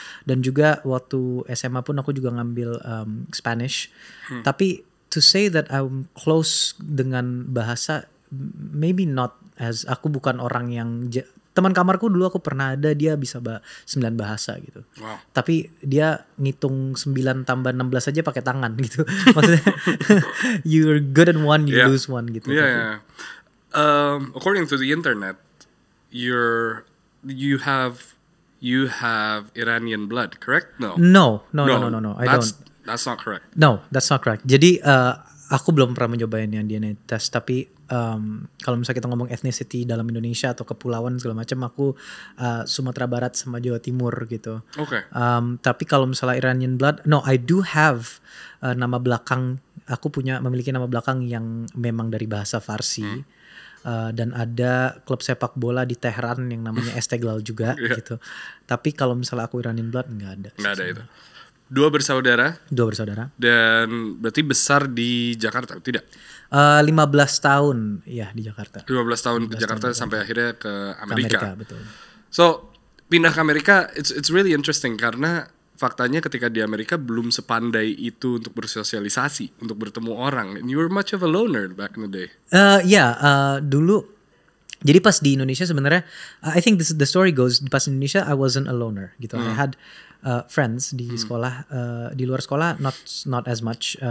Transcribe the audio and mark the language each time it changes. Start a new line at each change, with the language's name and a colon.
Indonesian: Dan juga waktu SMA pun aku juga ngambil Spanish. Tapi
English: to say that I'm close
Indonesian: dengan bahasa,
English: maybe not,
Indonesian: as aku bukan orang yang teman kamarku dulu aku pernah ada dia bisa 9 bahasa gitu. Wow. Tapi dia ngitung 9 tambah 16 aja pakai tangan gitu. Maksudnya
English: you're good at one, you lose one
Indonesian: gitu. Yeah.
English: According to the internet, you have Iranian blood, correct? No. No. I don't. That's not correct. No, that's not correct.
Indonesian: Jadi aku belum pernah mencobain yang DNA test, tapi kalau misalnya kita ngomong ethnicity dalam Indonesia atau kepulauan segala macam, aku Sumatera Barat sama Jawa Timur gitu. Okay. Tapi kalau misalnya
English: Iranian blood, no, I do have
Indonesian: nama belakang. Aku memiliki nama belakang yang memang dari bahasa Farsi. Dan ada klub sepak bola di Tehran yang namanya Esteghlal juga gitu. Tapi kalau misalnya aku
English: Iranian blood
Indonesian: nggak ada. Nggak ada itu. Dua bersaudara. Dan berarti besar di Jakarta, tidak? 15 tahun ya di Jakarta. 15 tahun ke Jakarta sampai akhirnya ke Amerika. Ke Amerika, betul.
English: So,
Indonesian: pindah ke Amerika,
English: it's really interesting
Indonesian: karena faktanya ketika di Amerika belum sepandai itu untuk bersosialisasi, untuk bertemu orang.
English: And you were much of a loner back in the day.
Indonesian: Dulu. Jadi pas di Indonesia sebenarnya,
English: I think the story goes,
Indonesian: pas di Indonesia
English: I wasn't a loner
Indonesian: gitu.
English: I had friends
Indonesian: di sekolah, di luar sekolah
English: not as much.